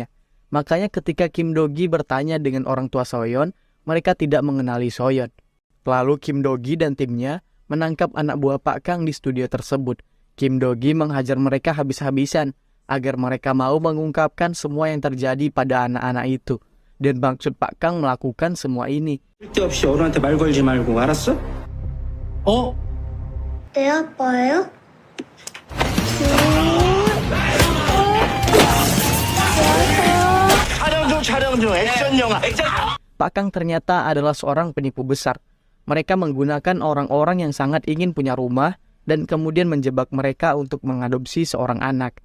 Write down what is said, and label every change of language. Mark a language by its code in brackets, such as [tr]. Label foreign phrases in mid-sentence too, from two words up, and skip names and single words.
[id] Makanya ketika Kim Do-gi bertanya dengan orang tua Soyeon, mereka tidak mengenali Soyeon. Lalu Kim Do-gi dan timnya menangkap anak buah Pak Kang di studio tersebut. Kim Do-gi menghajar mereka habis-habisan agar mereka mau mengungkapkan semua yang terjadi pada anak-anak itu. Dan maksud Pak Kang melakukan semua ini. [ko] 쓸데없이 어른한테 말 걸지 말고 알았어? 어? 내 아빠예요? [id] Pak Kang ternyata adalah seorang penipu besar. Mereka menggunakan orang-orang yang sangat ingin punya rumah dan kemudian menjebak mereka untuk mengadopsi seorang anak.